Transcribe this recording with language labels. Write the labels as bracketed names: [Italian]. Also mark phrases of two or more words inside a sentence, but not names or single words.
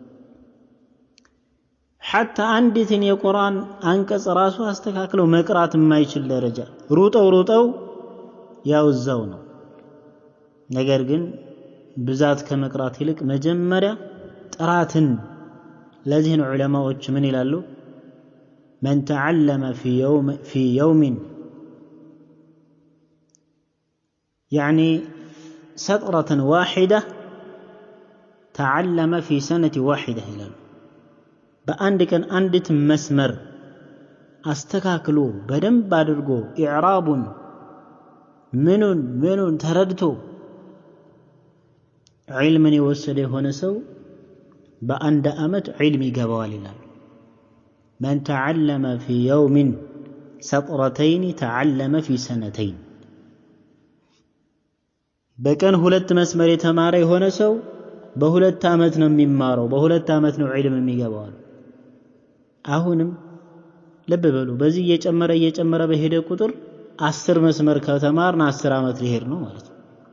[Amharic] حتى አንዲትን የቁርአን አንቀጽ ራሱ አስተካክለው መቅራት የማይችል ደረጃ ሩጠው ያው እዛው ነው። ነገር ግን ብዛት ከመቅራት ይልቅ መጀመሪያ ጥራትን ለዚህ ነው ዑለማዎች ምን ይላሉ [Arabic] من تعلم في يوم يعني سطرة واحدة تعلم في سنة واحدة [Amharic] ይላሉ። በአንድ ቀን አንዲት መስመር አስተካክሎ በደንብ አድርጎ ኢዕራቡን ምኑን ተረድቶ ዒልምን የወሰደ የሆነ ሰው በአንድ አመት ዒልም ይገባዋል ይላል። [Arabic] من تعلم في يوم سطرتين تعلم في سنتين [Amharic] በቀን ሁለት መስመር የተማረ የሆነ ሰው በሁለት አመት ነው የሚማረው፣ በሁለት አመት ነው ዒልም የሚገባው። አሁንም ልብ በሉ በዚህ እየጨመረ በሄደ ቁጥር 10 መስመር ከተማርን 10 አመት ሊሄድ ነው ማለት ነው።